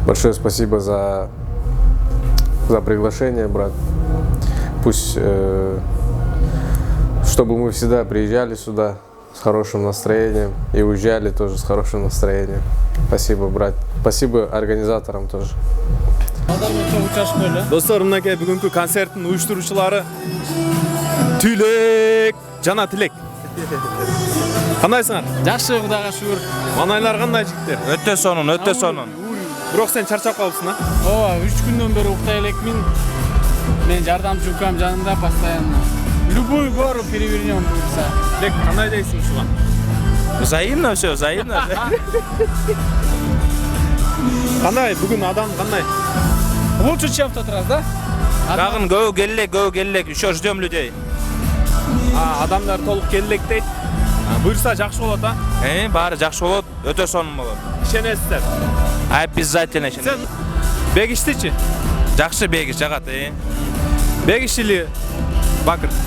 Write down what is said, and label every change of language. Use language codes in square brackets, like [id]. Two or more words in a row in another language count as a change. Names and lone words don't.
[ru] Большое спасибо за приглашение, брат. Пусть, чтобы мы всегда приезжали сюда с хорошим настроением и уезжали тоже с хорошим настроением. Спасибо, брат. Спасибо организаторам тоже. [ky] Достор, мынакей бүгүнкү концерттин уюштуруучулары Түлек жана Тилек. Кандайсыңар? Жакшы, Кудайга шүгүр. Манайлар кандай жигиттер? Өтө сонун. Бирок сен чарчап калыпсың, а? Ооба, 3 күндөн бери уктай элекмин. Мен жардамчыбыкам жанында [ru] постоянно. Любую гору перевернем [ky] буюрса. Тилек, кандай дейсиң ушуга? [ru] Взаимно все, взаимно. [ky] Кандай бүгүн адам кандай? [ru] Лучше, чем в тот раз, да? [ky] Дагы көбү келелек, [ru] еще ждем людей. [ky] Адамдар толук келелек дейт. Буюрса жакшы болот, а? Баары жакшы болот, өтө сонун болот. Ишенесиздер? Обязательно ишенем. Сен бегиштичи? Жакшы бегиш жагат, [ru] Бегиш или Бакыр?